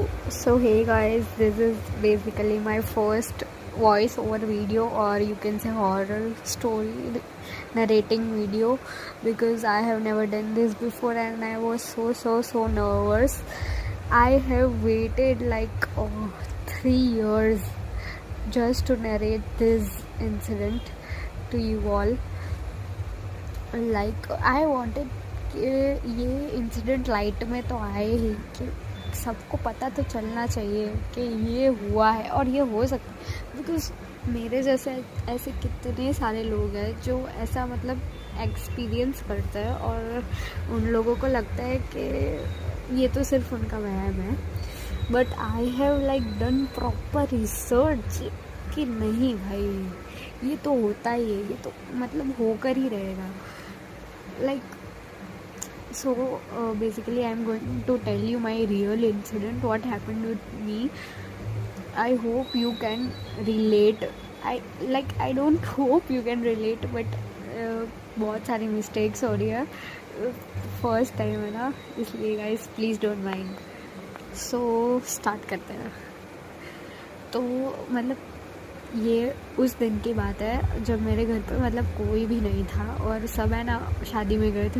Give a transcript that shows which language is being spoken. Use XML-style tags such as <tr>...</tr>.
<en>So hey guys, this is basically my first voice over video, or you can say horror story narrating video, because I have never done this before and I was so nervous. I have waited like 3 years just to narrate this incident to you all. Like I wanted</en> <hi>कि ये incident light में तो आए ही, कि सबको पता तो चलना चाहिए कि ये हुआ है और ये हो सकता है, बिकॉज मेरे जैसे ऐसे कितने सारे लोग हैं जो ऐसा मतलब एक्सपीरियंस करते हैं और उन लोगों को लगता है कि ये तो सिर्फ उनका वहम है.</hi> <en>but I have like done proper research</en> <hi>कि नहीं भाई, ये तो होता ही है, ये तो मतलब होकर ही रहेगा.</hi> <en>like so basically I'm going to tell you my real incident, what happened with me. I hope you can relate. I don't hope you can relate, but</en> <hi>बहुत सारी मिस्टेक्स हो रही है, फर्स्ट टाइम है ना, इसलिए guys</hi> <en>Please don't mind.</en> <hi>So start करते हैं. तो मतलब ये उस दिन की बात है जब मेरे घर पे मतलब कोई भी नहीं था और सब है ना शादी में गए थे.</hi>